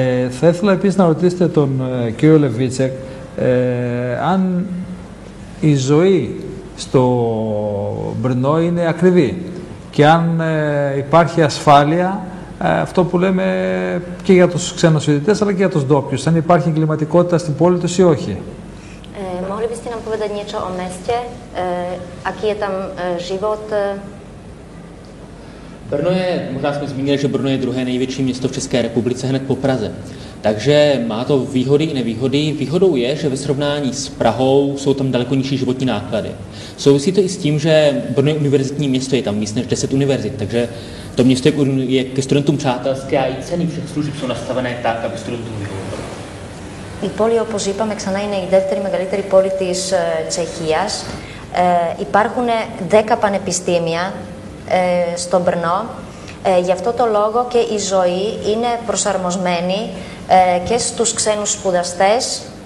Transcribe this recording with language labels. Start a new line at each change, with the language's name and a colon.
Greek: Θα ήθελα επίσης να ρωτήσετε τον κύριο Λεβίτσεκ αν η ζωή στο Μπρνό είναι ακριβή και αν υπάρχει ασφάλεια, αυτό που λέμε και για τους ξένους φοιτητές αλλά και για τους ντόπιους, αν υπάρχει εγκληματικότητα στην πόλη τους ή όχι.
Slovak: Mohli byste nám povedať niečo o meste? Aký je tam život?
Czech: Brno je, možná jsme zmínili, že Brno je druhé největší město v České republice hned po Praze. Takže má to výhody i nevýhody. Výhodou je, že ve srovnání s Prahou jsou tam daleko nižší životní náklady. Souvisí to i s tím, že Brno je univerzitní město, je tam víc než 10 univerzit, takže to město je ke studentům přátelské a i ceny všech služeb jsou nastavené tak, aby studentům vyhovovalo.
Greek: Η πόλη, όπως είπαμε, ξανά είναι η δεύτερη μεγαλύτερη πόλη της Τσεχίας. Υπάρχουν 10 πανεπιστήμια στο Brno. Γι' αυτό το λόγο και η ζωή είναι προσαρμοσμένη και στους ξένους σπουδαστές.